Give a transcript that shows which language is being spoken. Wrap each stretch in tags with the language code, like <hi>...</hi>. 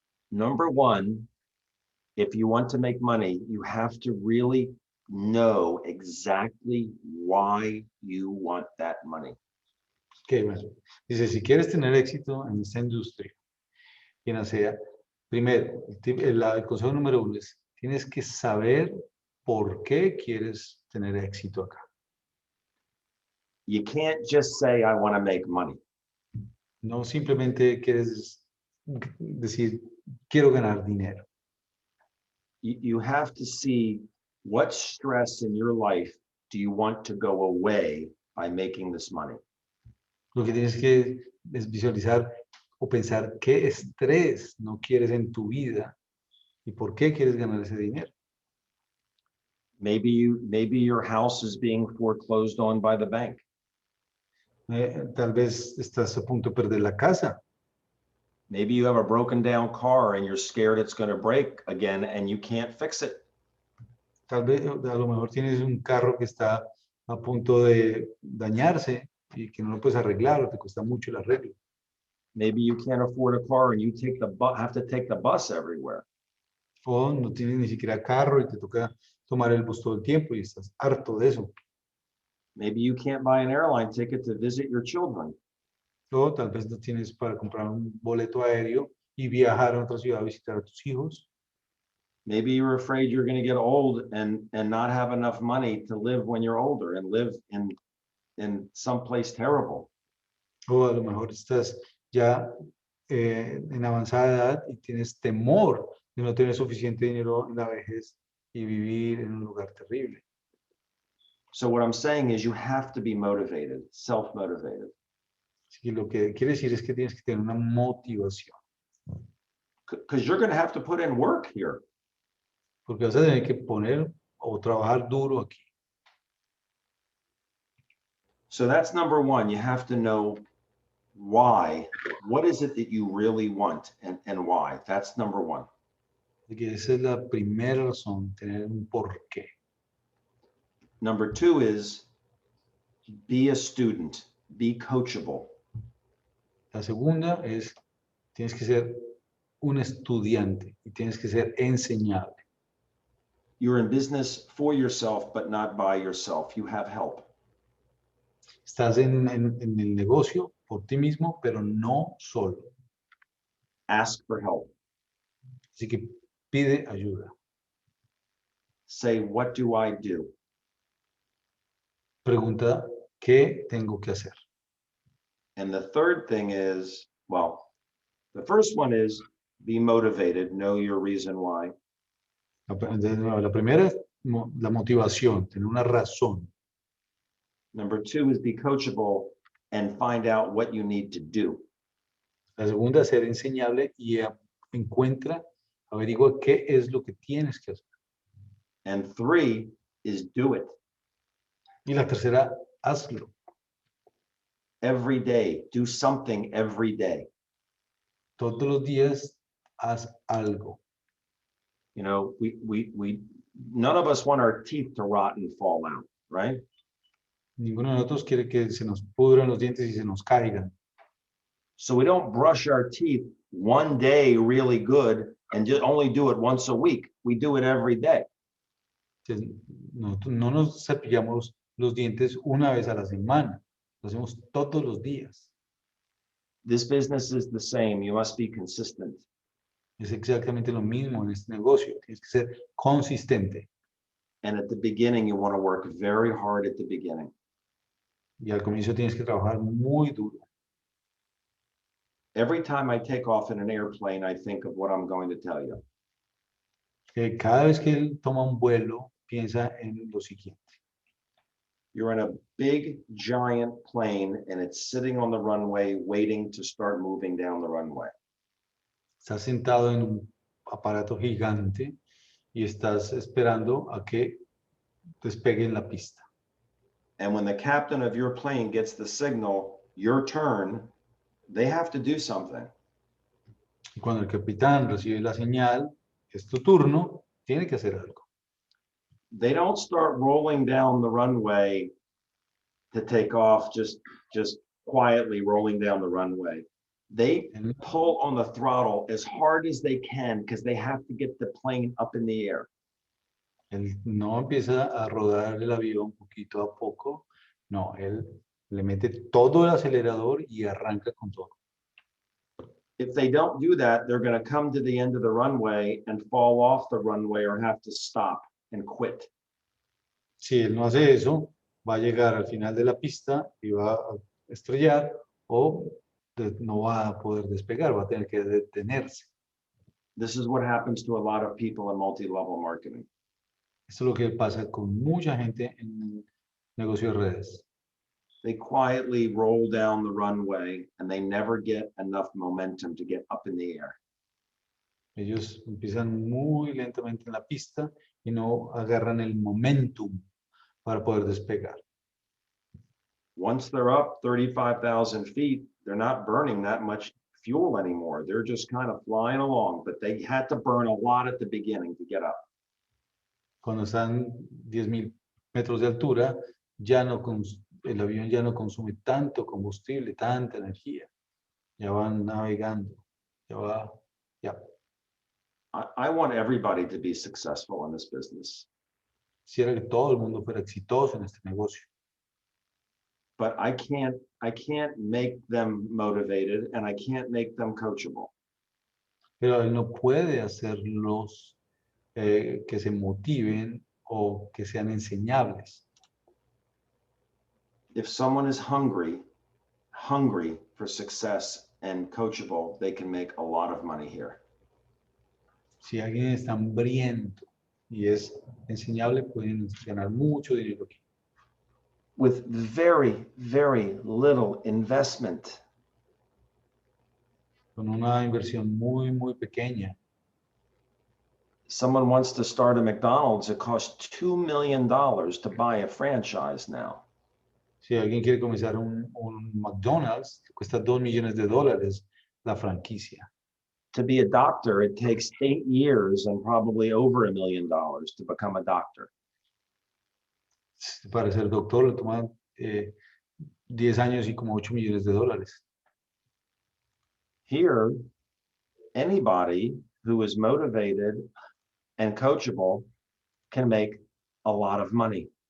<en>Number 1, if you want to make money, you have to really know exactly why you want that money.</en> <es>Okay, bueno. Dice, si quieres tener éxito en esta industria, en Asea, primero, el consejo número 1 es, tienes que saber por qué quieres tener éxito acá.</es> <en>You can't just say, I want to make money.</en> <es>No simplemente quieres decir, quiero ganar dinero.</es> <en>You have to see what stress in your life do you want to go away by making this money.</en> <es>Lo que tienes que es visualizar o pensar qué estrés no quieres en tu vida y por qué quieres ganar ese dinero.</es> <en>Maybe your house is being foreclosed on by the bank.</en> <es>Tal vez estás a punto de perder la casa.</es> <en>Maybe you have a broken down car and you're scared it's going to break again and you can't fix it.</en> <es>Tal vez a lo mejor tienes un carro que está a punto de dañarse y que no lo puedes arreglar o te cuesta mucho el arreglo.</es> <en>Maybe you can't afford a car and you have to take the bus everywhere.</en> <es>O no tienes ni siquiera carro y te toca tomar el bus todo el tiempo y estás harto de eso.</es> <en>Maybe you can't buy an airline ticket to visit your children.</en> <es>O tal vez no tienes para comprar un boleto aéreo y viajar a otra ciudad a visitar a tus hijos.</es> <en>Maybe you're afraid you're going to get old and not have enough money to live when you're older and live in someplace terrible.</en> <es>O a lo mejor estás ya en avanzada edad y tienes temor de no tener suficiente dinero en la vejez y vivir en un lugar terrible.</es> <en>So what I'm saying is you have to be motivated, self-motivated.</en> <es>Así que lo que quiere decir es que tienes que tener una motivación.</es> <en>Because you're going to have to put in work here.</en> <es>Porque vas a tener que poner o trabajar duro aquí.</es> <en>So that's number 1. You have to know why. What is it that you really want and why? That's number 1.</en> <es>Así que esa es la primera razón, tener un porqué.</es> <en>Number 2 is be a student, be coachable.</en> <es>La segunda es, tienes que ser un estudiante y tienes que ser enseñable.</es> <en>You're in business for yourself, but not by yourself. You have help.</en> <es>Estás en el negocio por ti mismo, pero no solo.</es> <en>Ask for help.</en> <es>Así que pide ayuda.</es> <en>Say, what do I do?</en> <es>Pregunta, ¿qué tengo que hacer?</es> <en>And the third thing is, well, the first one is be motivated, know your reason why.</en> <es>La primera es la motivación, tener una razón.</es> <en>Number 2 is be coachable and find out what you need to do.</en> <es>La segunda es ser enseñable y averigua qué es lo que tienes que hacer.</es> <en>And 3, is do it.</en> <es>Y la tercera, hazlo.</es> <en>Every day, do something every day.</en> <es>Todos los días, haz algo.</es> <en>You know, none of us want our teeth to rot and fall out, right?</en> <es>Ninguno de nosotros quiere que se nos pudran los dientes y se nos caigan.</es> <en>So we don't brush our teeth one day really good and just only do it once a week. We do it every day.</en> <es>Entonces, nosotros no nos cepillamos los dientes una vez a la semana. Lo hacemos todos los días.</es> <en>This business is the same. You must be consistent.</en> <es>Es exactamente lo mismo en este negocio. Tienes que ser consistente.</es> <en>And at the beginning, you want to work very hard at the beginning.</en> <es>Y al comienzo tienes que trabajar muy duro.</es> <en>Every time I take off in an airplane, I think of what I'm going to tell you.</en> <es>Cada vez que él toma un vuelo, piensa en lo siguiente.</es> <en>You're in a big, giant plane, and it's sitting on the runway waiting to start moving down the runway.</en> <es>Estás sentado en un aparato gigante y estás esperando a que despegue en la pista.</es> <en>And when the captain of your plane gets the signal, your turn, they have to do something.</en> <es>Y cuando el capitán recibe la señal, es tu turno, tiene que hacer algo.</es> <en>They don't start rolling down the runway to take off, just quietly rolling down the runway. They pull on the throttle as hard as they can because they have to get the plane up in the air.</en> <es>Él no empieza a rodar el avión poquito a poco, no, él le mete todo el acelerador y arranca con todo.</es> <en>If they don't do that, they're going to come to the end of the runway and fall off the runway or have to stop and quit.</en> <es>Si él no hace eso, va a llegar al final de la pista y va a estrellar o no va a poder despegar, va a tener que detenerse.</es> <en>This is what happens to a lot of people in multi-level marketing.</en> <es>Esto es lo que pasa con mucha gente en el negocio de redes.</es> <en>They quietly roll down the runway and they never get enough momentum to get up in the air.</en> <es>Ellos empiezan muy lentamente en la pista y no agarran el momentum para poder despegar.</es> <en>Once they're up 35,000 feet, they're not burning that much fuel anymore. They're just kind of flying along, but they had to burn a lot at the beginning to get up.</en> <es>Cuando están 10,000 metros de altura, el avión ya no consume tanto combustible, tanta energía. Ya van navegando.</es> <en>I want everybody to be successful in this business.</en> <es>Quisiera que todo el mundo fuera exitoso en este negocio.</es> <en>But I can't make them motivated and I can't make them coachable.</en> <es>Pero él no puede hacerlos que se motiven o que sean enseñables.</es> <en>If someone is hungry for success and coachable, they can make a lot of money here.</en> <es>Si alguien está hambriento y es enseñable, pueden ganar mucho dinero aquí.</es> <en>With very, very little investment.</en> <es>Con una inversión muy, muy pequeña.</es> <en>Someone wants to start a McDonald's, it costs $2 million to buy a franchise now.</en> <es>Si alguien quiere comenzar un McDonald's, cuesta $2 millones la franquicia.</es> <en>To be a doctor, it takes 8 years and probably over $1 million to become a doctor.</en> <es>Para ser doctor le toma 10 años y como $8 millones.</es> <en>Here, anybody who is motivated and coachable can make a lot of money.</en>